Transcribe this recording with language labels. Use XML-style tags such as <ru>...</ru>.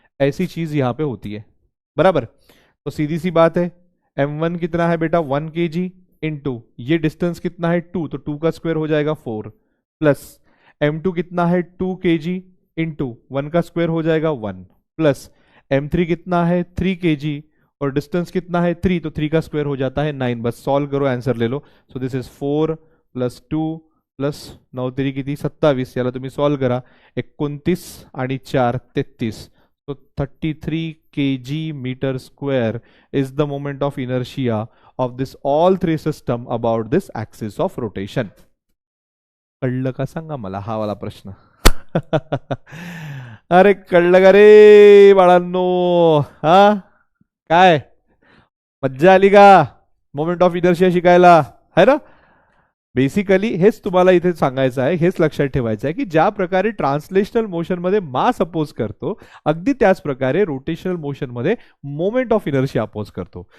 <hi>ऐसी चीज यहां पे होती है, बराबर। तो सीधी सी बात है, m1 कितना है बेटा 1 kg, इंटू ये डिस्टेंस कितना है 2, तो 2 का स्क्वायर हो जाएगा 4, प्लस m2 कितना है 2 kg, इंटू 1 का स्क्वायर हो जाएगा 1, प्लस m3 कितना है 3 kg, और डिस्टेंस कितना है 3, तो 3 का स्क्वायर हो जाता है 9। बस सॉल्व करो, आंसर ले लो।</hi> <en>so this is 4 plus 2 plus 9</en> <mr>3 किती 27, याला तुम्ही सॉल्व करा, 29 आणि 4 33,</mr> <en>so 33 kg/m² is the moment of inertia of this all three system about this axis of rotation.</en> <mr>कळलं का सांगा मला हा वाला प्रश्न. अरे कळलं का रे बाळांनो, हा काय मज्जा आली का मोमेंट ऑफ इनर्शिया शिकायला,</mr> <hi>है ना.</hi> <mr>बेसिकली हेच तुम्हाला इथे सांगायचं आहे, हेच लक्षात ठेवायचं आहे की ज्या प्रकारे ट्रान्सलेशनल मोशन मध्ये मास अपोज करतो, अगदी त्याच प्रकारे रोटेशनल मोशन मध्ये मोमेंट ऑफ इनर्शिया अपोज करतो.</mr>